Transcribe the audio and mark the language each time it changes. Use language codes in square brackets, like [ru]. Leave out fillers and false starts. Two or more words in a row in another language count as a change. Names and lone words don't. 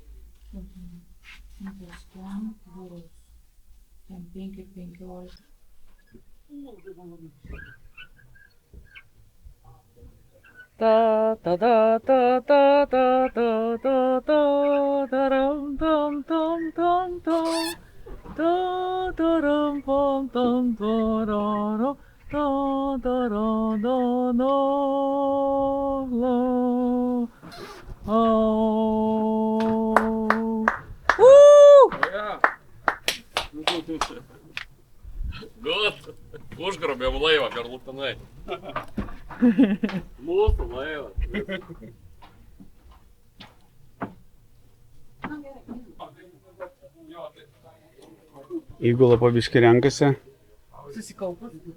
[lt] Ta ta ta ta ta ta ta ta ta taram tam tam tam tam ta taram pam tam tarara ta tara da da la Gut, užgrobėm laivą per Luktanai. Mūsų laivas. Įgula po biškį renkasi. Susikaupus.